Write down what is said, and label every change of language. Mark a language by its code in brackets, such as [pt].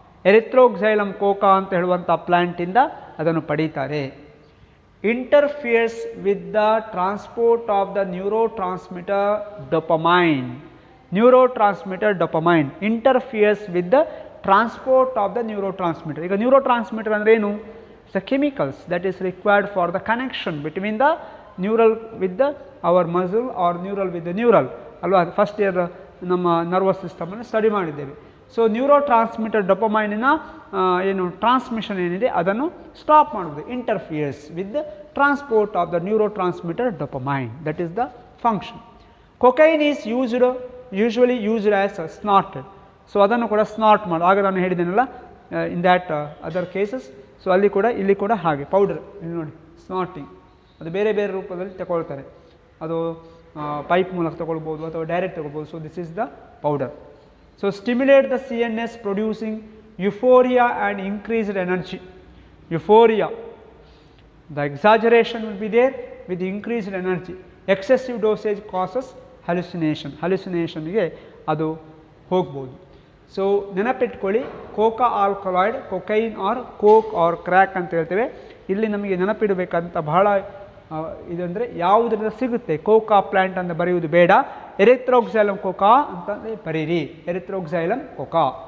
[kn] ಎರಿಥ್ರೋಕ್ಸೈಲಮ್ Coca ಅಂತ ಹೇಳುವಂಥ ಪ್ಲಾಂಟಿಂದ ಅದನ್ನು ಪಡೀತಾರೆ. [en] interferes with the transport of the neurotransmitter dopamine. Neurotransmitter dopamine interferes with the transport of the neurotransmitter. [kn] ಈಗ neurotransmitter ಅಂದರೆ ಏನು? [en] It's the chemicals that is required for the connection between the neural with the our muscle or neural with the neural ಅಲ್ವಾ. [kn] First year ನಮ್ಮ nervous ಸಿಸ್ಟಮನ್ನು study ಮಾಡಿದ್ದೇವೆ. So neuro transmitter ಡೊಪಮೈನಿನ ಏನು transmission ಏನಿದೆ ಅದನ್ನು stop ಮಾಡುವುದು. [en] Interferes with the transport of the neurotransmitter dopamine, that is the function. Cocaine is usually used as snorted. [kn] So ಅದನ್ನು ಕೂಡ smart ಮಾಡಿ, ಆಗ ನಾನು ಹೇಳಿದ್ದೇನಲ್ಲ [en] In that other cases. [kn] So ಅಲ್ಲಿ ಕೂಡ ಇಲ್ಲಿ ಕೂಡ ಹಾಗೆ ಪೌಡರ್, ಇಲ್ಲಿ ನೋಡಿ ಸ್ನಾರ್ಟಿಂಗ್, ಅದು ಬೇರೆ ಬೇರೆ ರೂಪದಲ್ಲಿ ತಗೊಳ್ತಾರೆ. ಅದು ಪೈಪ್ ಮೂಲಕ ತಗೊಳ್ಬೋದು ಅಥವಾ ಡೈರೆಕ್ಟ್ ತಗೊಳ್ಬೋದು. [en] So this is the powder. So stimulate the CNS producing euphoria and increased energy. Euphoria, the exaggeration will be there with increased energy. Excessive dosage causes hallucination. [kn] Hallucination ಗೆ ಅದು ಹೋಗ್ಬೋದು. So ನೆನಪಿಟ್ಕೊಳ್ಳಿ, Coca alkaloid, cocaine R coke R crack ಅಂತ ಹೇಳ್ತೇವೆ. ಇಲ್ಲಿ ನಮಗೆ ನೆನಪಿಡಬೇಕಂತ ಬಹಳ ಇದಂದರೆ ಯಾವುದರಿಂದ ಸಿಗುತ್ತೆ. ಕೋಕಾ ಪ್ಲಾಂಟ್ ಅಂತ ಬರೆಯುವುದು ಬೇಡ, ಎರಿಥ್ರೋಕ್ಸೈಲಮ್ ಕೋಕಾ ಅಂತ ಬರೀರಿ, ಎರಿಥ್ರೋಕ್ಸೈಲಮ್ ಕೋಕಾ.